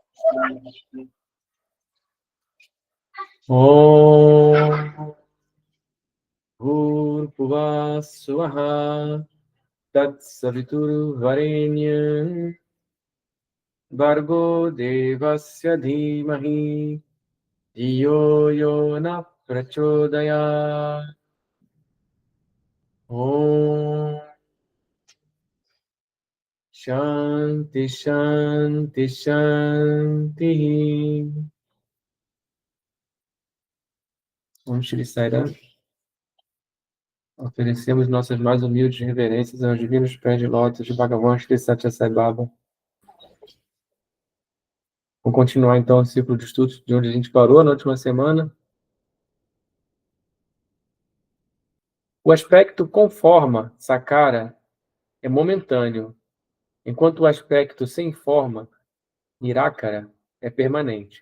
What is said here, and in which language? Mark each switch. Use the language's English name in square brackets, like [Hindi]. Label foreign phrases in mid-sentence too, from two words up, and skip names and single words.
[Sanskrit] ओम् भूर्भुवः स्वाहा तत्सवितुर् वरेण्यं भर्गो देवस्य धीमहि धियो यो नः प्रचोदय. ओम् शान्तिः शान्तिः शान्तिः. ओम् श्री साईराम. [Portuguese] Oferecemos nossas mais humildes reverências aos divinos pés de lótus de Bhagavan Shri Satya Sai Baba. Vamos continuar então o ciclo de estudos de onde a gente parou na última semana. O aspecto com forma, sakara, é momentâneo, enquanto o aspecto sem forma, nirakara, é permanente.